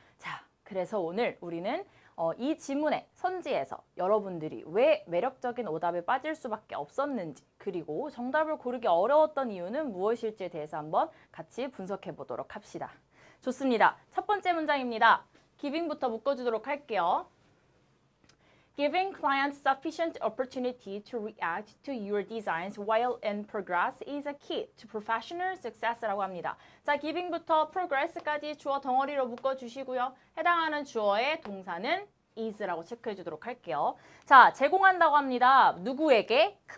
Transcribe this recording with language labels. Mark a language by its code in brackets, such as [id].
[ko] 자, 그래서 오늘 우리는 이 지문의 선지에서 여러분들이 왜 매력적인 오답에 빠질 수밖에 없었는지, 그리고 정답을 고르기 어려웠던 이유는 무엇일지에 대해서 한번 같이 분석해 보도록 합시다. 좋습니다. 첫 번째 문장입니다. giving부터 묶어주도록 할게요. [en] Giving clients sufficient opportunity to react to your designs while in progress is a key to professional success [ko] 라고 합니다. 자, giving부터 progress까지 주어 덩어리로 묶어주시고요. 해당하는 주어의 동사는 is라고 체크해 주도록 할게요. 자, 제공한다고 합니다. 누구에게?